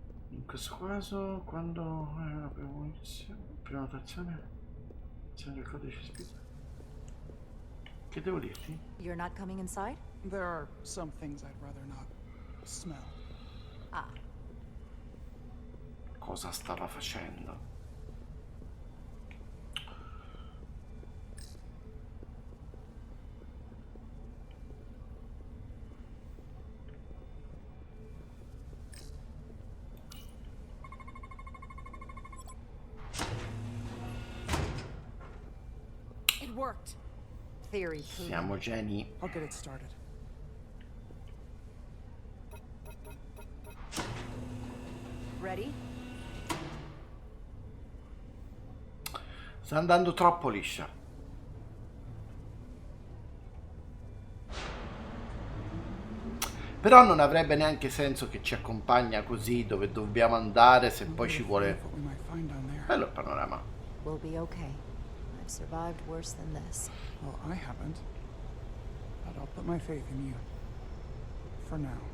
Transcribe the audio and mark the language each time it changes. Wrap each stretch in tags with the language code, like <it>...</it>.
<it>In questo caso, quando abbiamo iniziato, prenotazione, iniziamo il codice spesa. Che devo dirti?</it> <en>You're not coming inside? There are some things I'd rather not smell. Ah.</en> <it>Cosa stava facendo?</it> <en>It worked. Theory.</en> <it>Siamo geni.</it> <en>I'll get it started. Ready?</en> <it>Sta andando troppo liscia. Però non avrebbe neanche senso che ci accompagna così dove dobbiamo andare se poi ci vuole. Bello il panorama.</it> <en>We'll be okay. I've survived worse than this. Well, I haven't. But I'll put my faith in you. For now.</en>